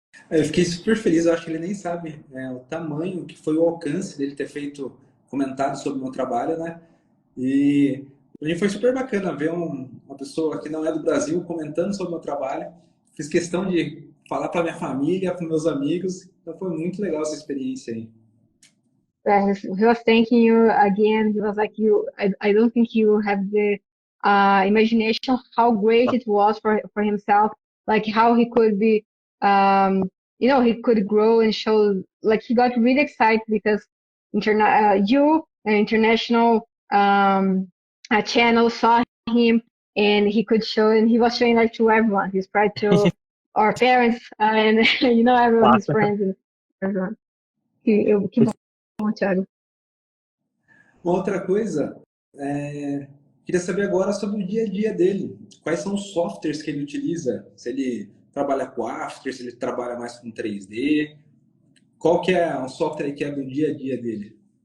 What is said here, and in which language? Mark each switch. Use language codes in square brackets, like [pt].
[pt] Eu fiquei super feliz, eu acho que ele nem sabe o tamanho que foi o alcance dele ter feito comentários sobre o meu trabalho, né? E para mim foi super bacana ver uma pessoa que não é do Brasil comentando sobre o meu trabalho. Fiz questão de falar para minha família, para meus amigos, então foi muito legal essa experiência aí. [en] He was thanking you again. He was like, I don't think you have the imagination how great it was for himself, like how he could be, he could grow and show, like he got really excited because you, an international channel saw him and he could show, and he was showing like to everyone. He's proud to our parents and, everyone, his Awesome. friends and everyone. [pt] Que bom, [en] Tiago. [pt] Uma outra coisa, queria saber agora sobre o dia a dia dele. Quais são os softwares que ele utiliza? Se ele trabalha com After, se ele trabalha mais com 3D. Qual que é o software que é do dia a dia dele?